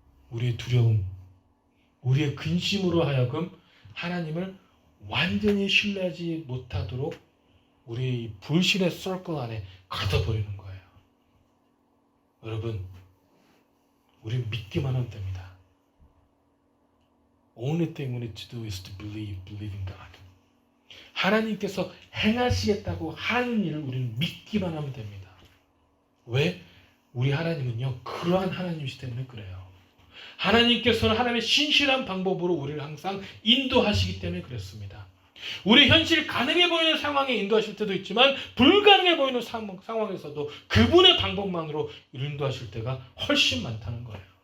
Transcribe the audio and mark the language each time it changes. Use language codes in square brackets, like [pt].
[ko] 우리의 두려움, 우리의 근심으로 하여금 하나님을 완전히 신뢰하지 못하도록 우리 불신의 서클 안에 가둬버리는 거예요. 여러분, 우리 믿기만 하면 됩니다. [en] Only thing we need to do is to believe in God. [ko] 하나님께서 행하시겠다고 하는 일을 우리는 믿기만 하면 됩니다. 왜? 우리 하나님은요, 그러한 하나님이시 때문에 그래요. 하나님께서는 하나님의 신실한 방법으로 우리를 항상 인도하시기 때문에 그렇습니다. 우리 현실 가능해 보이는 상황에 인도하실 때도 있지만 불가능해 보이는 상황에서도 그분의 방법만으로 인도하실 때가 훨씬 많다는 거예요.